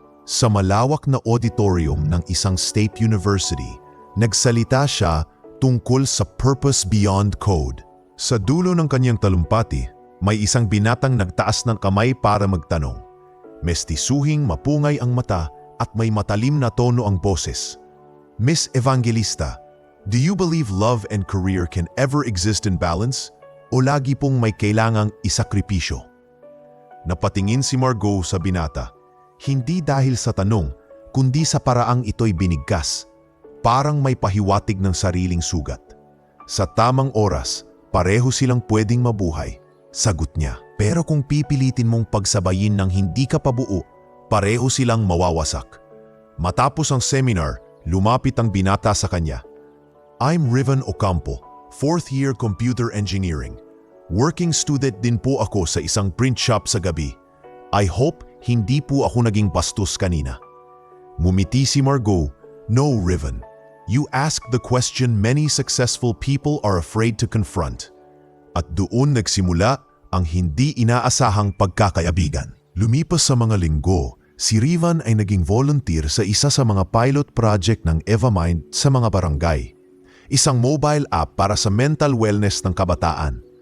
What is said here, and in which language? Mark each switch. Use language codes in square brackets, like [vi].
[tl] Sa malawak na auditorium ng isang state university, nagsalita siya tungkol sa [en] purpose beyond code. [tl] Sa dulo ng kanyang talumpati, may isang binatang nagtaas ng kamay para magtanong. Mestisuhing mapungay ang mata at may matalim na tono ang boses. [en] Miss Evangelista, do you believe love and career can ever exist in balance? [tl] O lagi pong may kailangang isakripisyo? Napatingin si Margo sa binata. Hindi dahil sa tanong, kundi sa paraang ito'y binigkas. Parang may pahiwatig ng sariling sugat. Sa tamang oras, pareho silang pwedeng mabuhay, sagot niya. Pero kung pipilitin mong pagsabayin ng hindi ka pabuo, pareho silang mawawasak. Matapos ang seminar, lumapit ang binata sa kanya. [en] I'm Riven Ocampo, 4th year computer engineering. [tl] Working student din po ako sa isang print shop sa gabi. [en] I hope [tl] hindi po ako naging bastos kanina. Ngumiti si Margo. [en] No, Riven. You asked the question many successful people are afraid to confront. [tl] At doon nagsimula ang hindi inaasahang pagkakayabigan. Lumipas sa mga linggo, si Rivan ay naging volunteer sa isa sa mga pilot project ng EvaMind sa mga barangay. Isang mobile app para sa mental wellness ng kabataan.